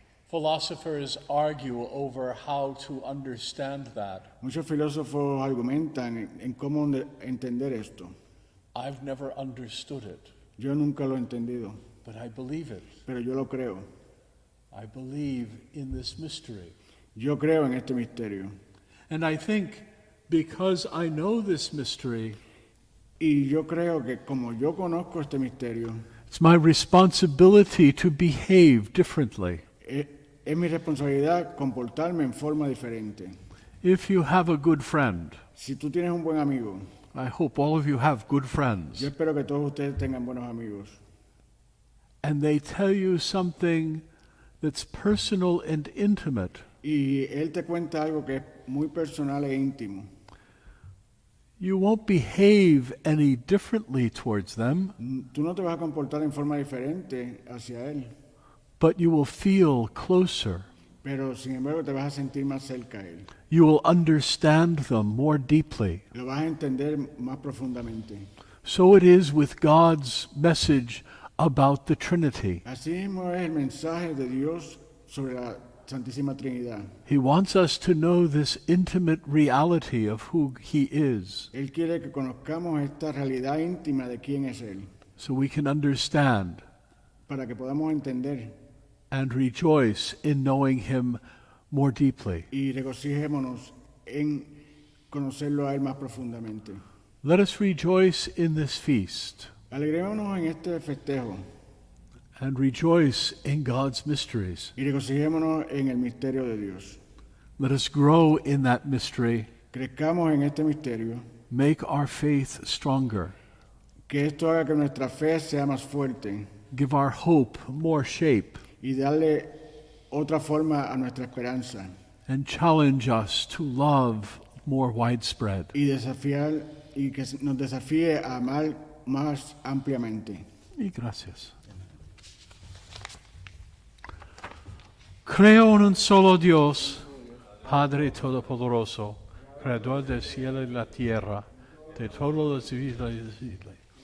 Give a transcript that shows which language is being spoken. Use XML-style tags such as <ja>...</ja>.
<en>Philosophers argue over how to understand that.</en> <es>Muchos filósofos argumentan en cómo entender esto.</es> <en>I've never understood it,</en> <es>Yo nunca lo he entendido,</es> <en>but I believe it.</en> <es>pero yo lo creo.</es> <en>I believe in this mystery.</en> <es>Yo creo en este misterio.</es> <en>And I think because I know this mystery,</en> <es>Y yo creo que como yo conozco este misterio,</es> <en>it's my responsibility to behave differently.</en> <es>es mi responsabilidad comportarme en forma diferente.</es> <en>If you have a good friend,</en> <es>Si tú tienes un buen amigo,</es> <en>I hope all of you have good friends,</en> <es>yo espero que todos ustedes tengan buenos amigos,</es> <en>and they tell you something that's personal and intimate,</en> <es>y él te cuenta algo que es muy personal e íntimo,</es> <en>you won't behave any differently towards them,</en> <es>tú no te vas a comportar en forma diferente hacia él,</es> <en>but you will feel closer.</en> <es>pero sin embargo te vas a sentir más cerca a él.</es> <en>You will understand them more deeply.</en> <es>Lo vas a entender más profundamente.</es> <en>So it is with God's message about the Trinity.</en> <es>Así mismo es el mensaje de Dios sobre la Santísima Trinidad.</es> <en>He wants us to know this intimate reality of who He is,</en> <es>Él quiere que conozcamos esta realidad íntima de quién es Él,</es> <en>so we can understand</en> <es>para que podamos entender</es> <en>and rejoice in knowing Him more deeply.</en> <es>y regocijémonos en conocerlo a Él más profundamente.</es> <en>Let us rejoice in this feast</en> <es>Alegrémonos en este festejo</es> <en>and rejoice in God's mysteries.</en> <es>y regocijémonos en el misterio de Dios.</es> <en>Let us grow in that mystery,</en> <es>Crezcamos en este misterio,</es> <en>make our faith stronger,</en> <es>que esto haga que nuestra fe sea más fuerte</es> <en>give our hope more shape,</en> <es>y darle otra forma a nuestra esperanza</es> <en>and challenge us to love more widespread.</en> <es>y que nos desafíe a amar más ampliamente. Y gracias. Creo en un solo Dios, Padre Todopoderoso, Creador del cielo y la tierra, de todos los vivientes y invisibles.</es>